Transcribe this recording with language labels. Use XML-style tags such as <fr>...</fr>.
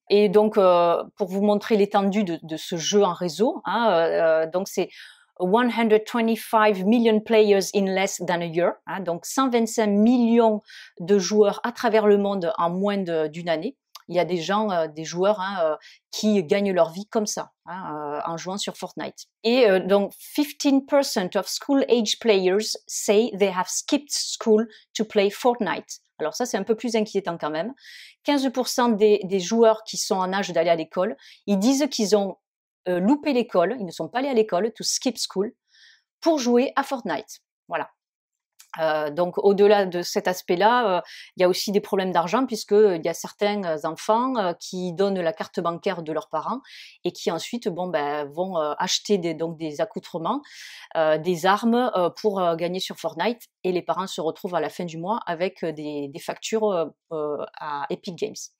<fr>Et donc pour vous montrer l'étendue de ce jeu en réseau, hein, donc c'est</fr> <en>125 million players in less than a year,</en> <fr>hein, donc 125 millions de joueurs à travers le monde en moins d'une année. Il y a des gens, des joueurs, hein, qui gagnent leur vie comme ça, hein, en jouant sur Fortnite.</fr> <en>Et donc 15% of school-age players say they have skipped school to play Fortnite.</en> <fr>Alors ça, c'est un peu plus inquiétant quand même. 15% des joueurs qui sont en âge d'aller à l'école, ils disent qu'ils ont loupé l'école, ils ne sont pas allés à l'école,</fr> <en>to skip school,</en> <fr>pour jouer à Fortnite. Voilà. Donc au-delà de cet aspect-là, il y a aussi des problèmes d'argent, puisqu'il y a certains enfants qui donnent la carte bancaire de leurs parents et qui ensuite vont acheter des accoutrements, des armes pour gagner sur Fortnite, et les parents se retrouvent à la fin du mois avec des factures à Epic Games.</fr>